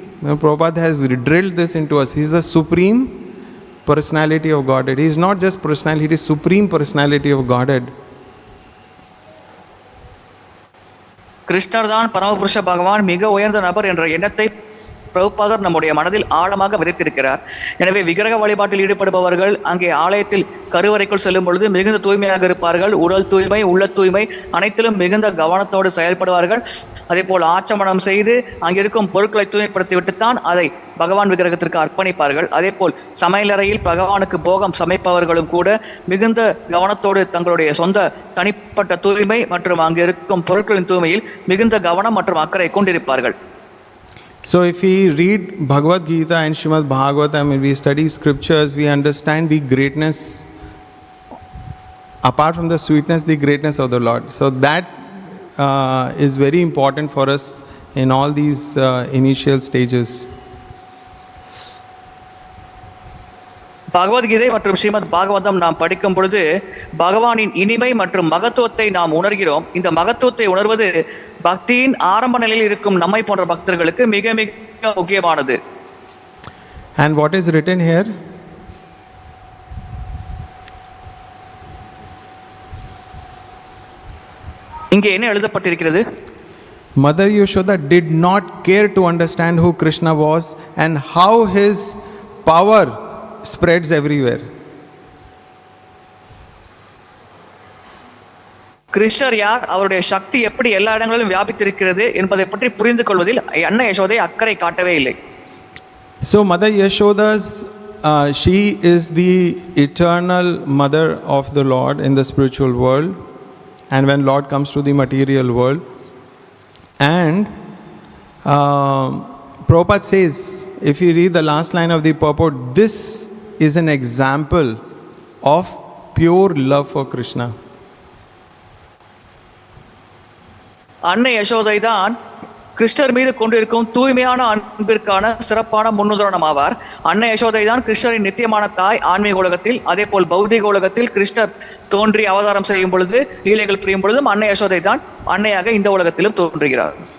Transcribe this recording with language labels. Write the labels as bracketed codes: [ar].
[en] You know, Prabhupada has drilled this into us. He is the supreme personality of Godhead. He is not just personality, he is supreme personality of Godhead. [ta] கிருஷ்ணர் தான் பரமபுருஷ பகவான், மிக உயர்ந்த நபர் என்ற எண்ணத்தை பிரபுபாதர் நம்முடைய மனதில் ஆழமாக விதைத்திருக்கிறார். எனவே விக்கிரக வழிபாட்டில் ஈடுபடுபவர்கள் அங்கே ஆலயத்தில் கருவறைக்குள் செல்லும் பொழுது மிகுந்த தூய்மையாக இருப்பார்கள். உடல் தூய்மை, உள்ள தூய்மை அனைத்திலும் மிகுந்த கவனத்தோடு செயல்படுவார்கள். அதே போல் ஆச்சமனம் செய்து அங்கிருக்கும் பொருட்களை தூய்மைப்படுத்திவிட்டுத்தான் அதை பகவான் விக்கிரகத்திற்கு அர்ப்பணிப்பார்கள். அதே போல் சமையலறையில் பகவானுக்கு போகம் சமைப்பவர்களும் கூட மிகுந்த கவனத்தோடு தங்களுடைய சொந்த தனிப்பட்ட தூய்மை மற்றும் அங்கு இருக்கும் பொருட்களின் தூய்மையில் மிகுந்த கவனம் மற்றும் அக்கறை கொண்டிருப்பார்கள். [en] So if we read Bhagavad Gita and Srimad Bhagavatam and we study scriptures, we understand the greatness, apart from the sweetness, the greatness of the Lord. So that is very important for us in all these initial stages. [ta] Bhagavad Gita மற்றும் ஸ்ரீமத் பாகவதம் நாம் படிக்கும் பொழுது பகவானின் இனிமை மற்றும் மகத்துவத்தை நாம் உணர்கிறோம். இந்த மகத்துவத்தை உணர்வது பக்தியின் ஆரம்ப நிலையில் இருக்கும் நம்மை போன்ற பக்தர்களுக்கு மிக மிக முக்கியமானது. [en] And what is written here? [ta] இங்கே என்ன எழுதப்பட்டிருக்கிறது? [en] Mother Yashoda did not care to understand who Kṛṣṇa was and how his power spreads everywhere. [ta] கிருஷ்ணர் யார், அவருடைய சக்தி எப்படி எல்லா இடங்களிலும் வியாபித்திருக்கிறது என்பதை பற்றி புரிந்து கொள்வதில் அன்னை யசோதை அக்கறை காட்டவே இல்லை. [en] So Mother Yashoda's she is the eternal mother of the Lord in the spiritual world, and when Lord comes to the material world, and Prabhupada says, if you read the last line of the purport, this is an example of pure love for Kṛṣṇa. [ta] அன்னை யசோதை தான் கிருஷ்ணர் மீது கொண்டிருக்கும் தூய்மையான அன்பிற்கான சிறப்பான முன்னுதாரணம் ஆவார். அன்னை யசோதை தான் கிருஷ்ணரின் நித்தியமான தாய் ஆன்மீக உலகத்தில். அதே போல் பௌதிக உலகத்தில் கிருஷ்ணர் தோன்றி அவதாரம் செய்யும் பொழுது, லீலைகள் புரியும் பொழுதும் அன்னை யசோதை தான் அன்னையாக இந்த உலகத்திலும் தோன்றுகிறார்.